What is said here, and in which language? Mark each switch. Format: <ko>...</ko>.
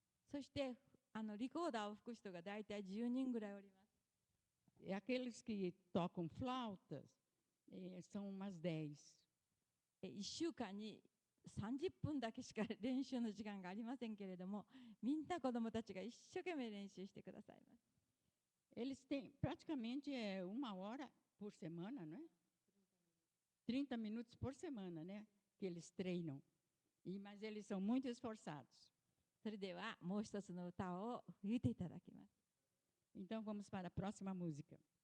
<ja>そしてリコーダーを吹く人がだいたい10人ぐらいおります。</ja> <pt>E aqueles que tocam flautas são umas 10.</pt> <ja>1週間に30分だけしか練習の時間がありませんけれども、みんな子どもたちが一生懸命練習してくださいます。</ja> <pt>Eles têm praticamente 1 hora por semana, não é? 30 minutos por semana, né? Que eles treinam. Mas eles são muito esforçados.</pt> <ja>それではもう一つの歌を吹いていただきます。</ja> <pt>Então vamos para a próxima música.</pt>